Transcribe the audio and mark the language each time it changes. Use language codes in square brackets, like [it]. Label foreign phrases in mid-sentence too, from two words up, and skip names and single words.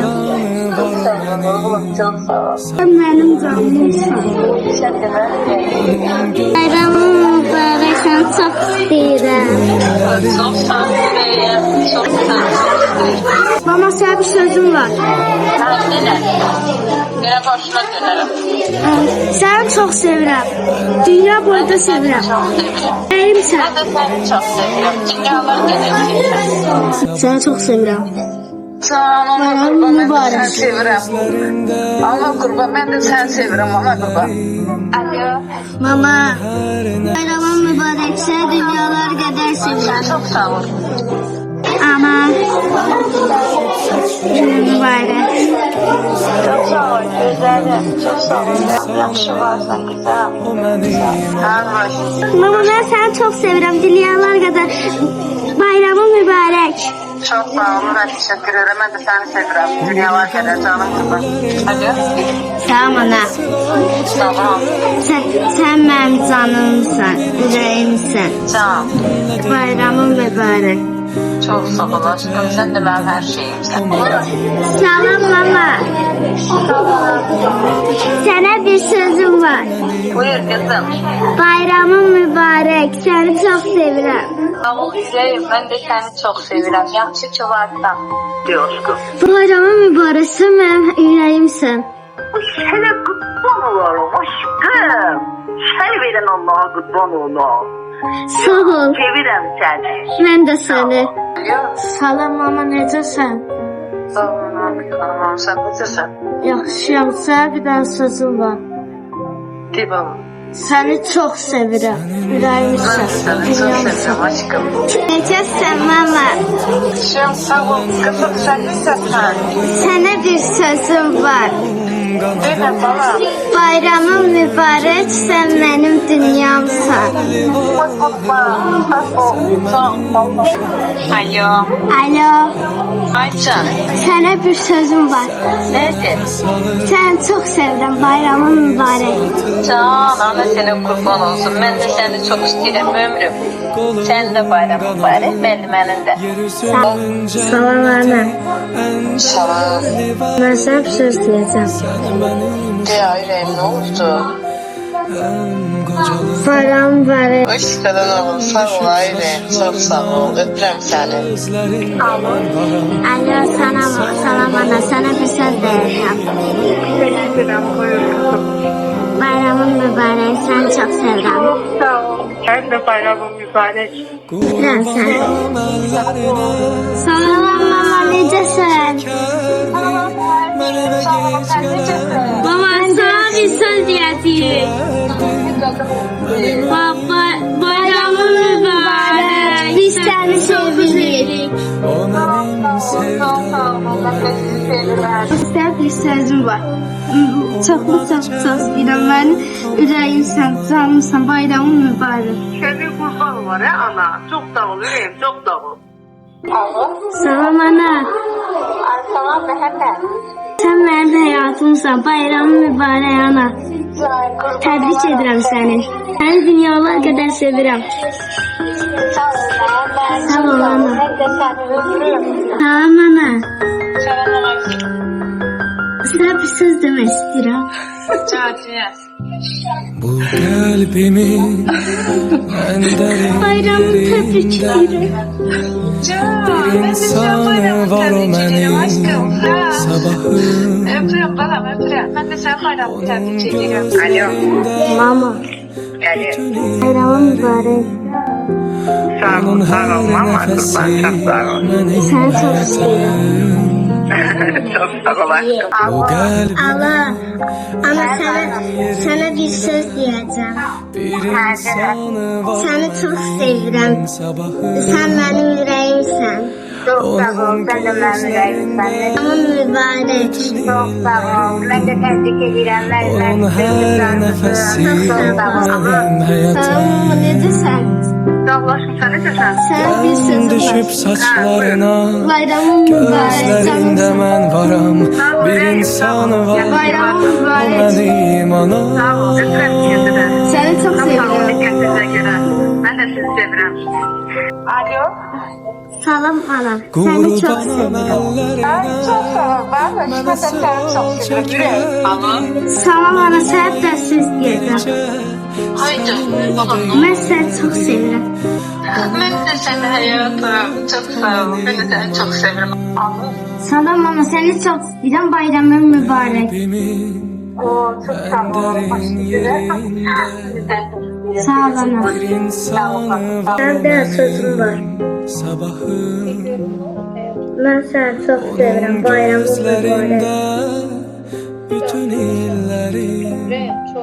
[tr] Sen benim canımsın. Bayramın mübarek, sen çok istəyirəm. Çok sağ ol. Çok sağ ol. Mama, sana bir sözüm var. Yine başına dönerim. [az] Səni çox sevirəm. Dünya boyda sevirəm. Nəyimsən? [tr] Ben de seni çok seviyorum. Dünyalar genellikle. Səni çox sevirəm. Sağ ol ana kurban. Ben de Mübarek. seni seviyorum. Ana kurban. Ben de seni seviyorum ana kurban. Alo. [az] Mama, bayramın mübarək, səni dünyalar qədər sevirəm. [tr] Çok sağ ol. [az] Ana, günün mübarək. [tr] Çok sağ ol. Güzelim. Çok sağ ol. [az] Yaxşı varsan güzel. Sağ ol. Mama, mən səni çox sevirəm. Dünyalar qədər bayramın mübarək. [tr] Çok sağ ol. Ben teşekkür ederim. Ben de seni seviyorum. Dünyalar kadar canım kurban. Alo. [az] Sağ ol ana. Sağ ol. Sən mənim canımsan, ürəyimsən. Can. Bayramın mübarək. [tr] Çok sağ ol aşkım. Sen de benim her şeyimsin. [az] Salam mama. Sənə bir sözüm var. [tr] Buyur kızım. [az] Bayramın mübarək, səni çox sevirəm. [tr] Sağ ol Üzeyir. Ben de seni çok seviyorum. [az] Yaxşı ki varsan. [tr] Diyor aşkım. [az] Bayramın mübarək, sən mənim ürəyimsən. Sənə qurban olarım aşkım. Səni verən Allaha qurban olam. Sağ ol, Sevirəm səni. mən də səni. Alo. Salam mama, necəsən? [tr] Sağ ol abi. Tamam sen necəsən? [az] Yaxşıyam, sənə bir dənə sözüm var. [tr] De bana. [az] Səni çox sevirəm, [tr] Ben [az] ürəyimsən, [tr] seni çok seviyorum aşkım. [az] Necəsən mama? [tr] Şem sağ ol. Kızım sen necəsən? [az] Sənə bir sözüm var. [tr] Deme bana. [az] Bayramın mübarək, sən mənim dünyamsan. Alo. Alo, Aycan. sənə bir sözüm var. [tr] Nedir? [az] Səni çox sevirəm, bayramın mübarək. [tr] Can ana senin kurban olsun. Ben de seni çok isterim ömrüm. Sen de bayramın mübarek. Benim de. [az] Salam ana, Salam. mən sənə bir söz deyəcəm. [tr] Ya yüreğim ne oldu? [az] Bayramın mübarək. [tr] Hoş geldin oğlum. Sağ ol yüreğim. Çok sağ ol. Öpürüm seni. [az] Alo, salam ana, sənə bir söz deyəcəm. [tr] Teşekkürüm, buyur kızım. [az] Bayramın mübarək, səni çox sevirəm. [tr] Sağ ol. Sen de bayramın mübarek. [az] Bilirəm səni. Salam mama, necəsən? Baba, sana bir söz deyəcəyik. Baba, bayramın mübarək. Biz səni sevirik. Sizə bir sözüm var. Çox istəyirəm. Mən ürəyimsən, canımsan, bayramın mübarək. [tr] Seni kurban var ya ana. Çok sağ ol yüreğim, çok sağ ol. [az] Salam ana. Salam Mehmet. Sən mənim həyatımsan, bayramın mübarək ana. Təbrik edirəm səni. Səni dünyalar qədər sevirəm. Sağ ol ana. Salam ana. Sənə bir söz demək istəyirəm. [tr] Bu kalbimin en derin [az] Bayramını təbrik [tr] yerinde. [az] edirəm. [tr] Bir insanı var o benim sabahım. [az] Öpürüm balam öpürüm. [tr] Ben de sen bayramı tebrik ediyorum. [az] Alo. Mama, [tr] Yani [az] bayramın mübarək. [tr] sağ ol, Onun sağ ol her mama kurban, nefesi çok sağ ol. benim [az] Səni çox istəyirəm. [tr] Çok sağ ol aşkım. Bu kalbimin [az] Ana, sənə bir söz deyəcəm. [tr] bir insanı var [az] Səni çox sevirəm. [tr] sabahım. [az] Sən mənim ürəyimsən. [tr] Çok sağ ol, sen de benim yüreğim. [az] Bayramın mübarək. [tr] Çok sağ ol. Ben de tebrik ederim. Onun her nefesi benim [az] Salam [tr] hayatım. [az] mama, necəsən? [tr] Sağ ol aşkım, sen ne diyorsun? [az] Sənə bir sözüm [tr] Düşüp [az] var. [tr] saçlarına [az] Bayramın mübarək. [tr] gözlerinde [az] Canımsan. [tr] ben varım. Bir insanı var [az] Bayramın [tr] o [az] mübarək. [tr] benim Sağ ol, anam. öpürüm kendini. [az] Səni çox [tr] Çok sağ ol, [az] sevirəm. [tr] kendinize göre. Ben [az] Mən də sizi sevirəm. Alo. Salam ana. Səni çox Qurbanım sevirəm. [tr] Çok [az] əllərinə [tr] sağ ol. Ben de [az] Mənə [tr] işte seni [az] sol [tr] çok seviyorum. Alo. [az] Salam ana, sənə də söz deyəcəm. [tr] Haydi. [az] Mən səni çox sevirəm. [tr] Ben de seni hayatım. Çok sağ ol. Ben de seni çok seviyorum. [az] Alo. Salam ana, səni çox istəyirəm. Bayramın mübarək. [tr] Kalbimin Oo, çok sağ ol. derin yerinde [az] Sağ ol ana. [tr] Bir insanı var [az] Səndə sözüm var. [tr] Sabahın [az] Mən səni çox sevirəm. Bayramın mübarək. [tr] gözlerinde bütün illeri